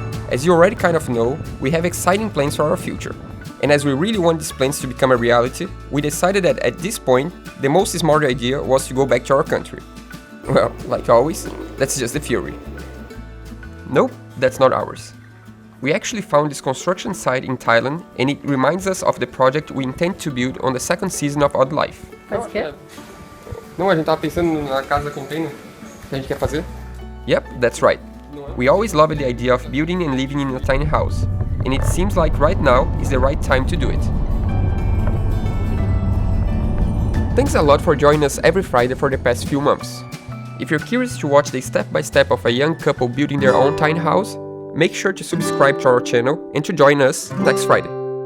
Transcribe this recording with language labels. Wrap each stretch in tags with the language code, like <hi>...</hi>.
<en>As you already kind of know, we have exciting plans for our future. And as we really want these plans to become a reality, we decided that at this point, the most smart idea was to go back to our country. Well, like always, that's just the theory. Nope, that's not ours. We actually found this construction site in Thailand, and it reminds us of the project we intend to build on the second season of Odd Life.</en> <pt>Faz o quê? Não, a gente tava pensando na casa container que a gente quer fazer.</pt> <en>Yep, that's right. We always loved the idea of building and living in a tiny house, and it seems like right now is the right time to do it. Thanks a lot for joining us every Friday for the past few months. If you're curious to watch the step-by-step of a young couple building their own tiny house, make sure to subscribe to our channel and to join us next Friday.</en>